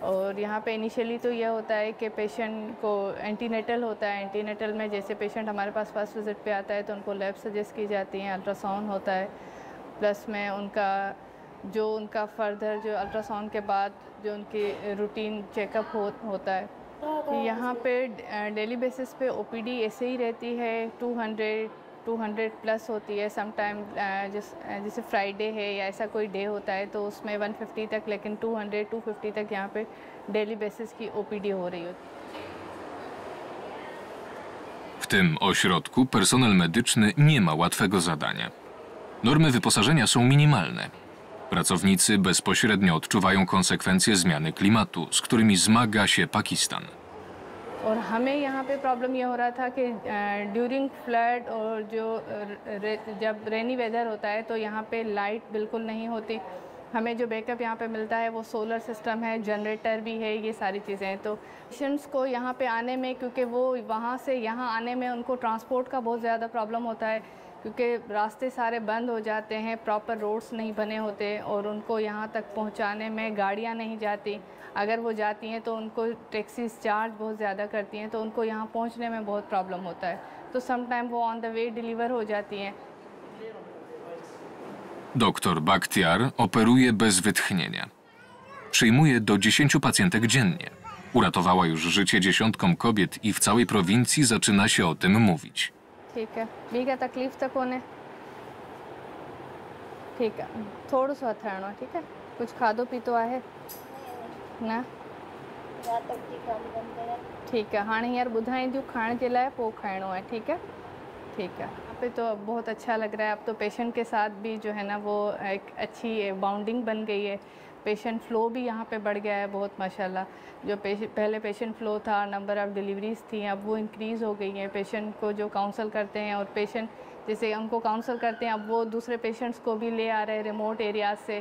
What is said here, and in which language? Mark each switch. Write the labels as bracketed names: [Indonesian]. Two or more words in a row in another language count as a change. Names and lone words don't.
[Urdu] اور یہاں پے انیشیلی تو یہ ہوتا ہے کہ پیشنٹ کو اینٹی نیٹل ہوتا ہے. اینٹی نیٹل میں جیسے پیشنٹ ہمارے پاس [English] first visit [Urdu] پے آتا ہے تو ان کو [English] lab suggest [Urdu] کی جاتی ہیں، الٹراساؤنڈ ہوتا ہے، پلس میں ان کا فردر جو الٹراساؤنڈ کے بعد جو ان کی [English] routine checkup [Urdu] ہوتا ہے. یہاں پے [English] daily basis [Urdu] پے او پی ڈی ایسے ہی رہتی ہے، 200 پلس ہوتی ہے. سم ٹائم جیسے فرائیڈے ہے یا ایسا کوئی ڈے ہوتا ہے تو اس میں 150 تک، لیکن 200-250 تک یہاں پے [English] daily basis [Urdu] کی او پی ڈی ہو رہی ہوتی ہے. [Polish] W tym ośrodku personel medyczny nie ma łatwego zadania. Normy wyposażenia są minimalne. Pracownicy bezpośrednio odczuwają konsekwencje zmiany klimatu, z którymi zmaga się Pakistan. [Urdu] اور ہمیں یہاں پے پرابلم یہ ہو رہا تھا کہ [English] during flood [Urdu] اور جب [English] rainy weather [Urdu] ہوتا ہے تو یہاں پے لائٹ بالکل نہیں ہوتی. ہمیں جو بیک اپ یہاں پے ملتا ہے وہ [English] solar system [Urdu] ہے، جنریٹر بھی ہے، یہ ساری چیزیں ہیں. تو پیشنٹس کو یہاں پے آنے میں، کیونکہ وہ وہاں سے یہاں آنے میں ان کو ٹرانسپورٹ کا بہت زیادہ پرابلم ہوتا ہے، کیونکہ راستے سارے بند ہو جاتے ہیں, [English] proper roads [Urdu] نہیں بنے ہوتے اور ان کو یہاں تک پہنچانے میں گاڑیاں نہیں جاتی. اگر وہ جاتی ہیں تو ان کو [English] taxis charge [Urdu] بہت زیادہ کرتی ہیں، تو ان کو یہاں پہنچنے میں بہت پرابلم ہوتا ہے. तो [English] some time [Urdu] وہ [English] on the way deliver [Urdu] ہو جاتی ہیں. [Polish] Doktor Bakhtiar operuje bez wytchnienia. Przyjmuje do 10 pacjentek dziennie. Uratowała już życie dziesiątkom kobiet i w całej prowincji zaczyna się o tym mówić. [Urdu] ٹھیک ہے, [Sindhi] ॿी का तकलीफ़ त कोन्हे। [Urdu] ٹھیک ہے, [Sindhi] थोड़ो सो हथ हणो, [Urdu] ٹھیک ہے, [Sindhi] कुछ खाधो पीतो आहे न? [Urdu] ٹھیک ہے, [Sindhi] हाँ हींअर ॿुधाईंदियूं खाइण जे लाइ, पोइ खाइणो है, [Urdu] ٹھیک ہے. ٹھیک ہے، یہاں پے تو بہت اچھا لگ رہا ہے۔ اب تو پیشنٹ کے ساتھ بھی جو ہے نا وہ ایک اچھی باؤنڈنگ بن گئی ہے. [English] patient flow [Urdu] بھی یہاں پے بڑھ گیا ہے بہت، ماشاءاللہ۔ جو پہلے [English] patient flow [Urdu] تھا, [English] number of deliveries [Urdu] تھی، اب وہ انکریز ہو گئی ہیں. پیشنٹ کو جو کاؤنسل کرتے ہیں اور پیشنٹ جیسے ان کو کاؤنسل کرتے ہیں، اب وہ دوسرے پیشنٹس کو بھی لے آ رہے ہیں [English] remote areas [Urdu] سے.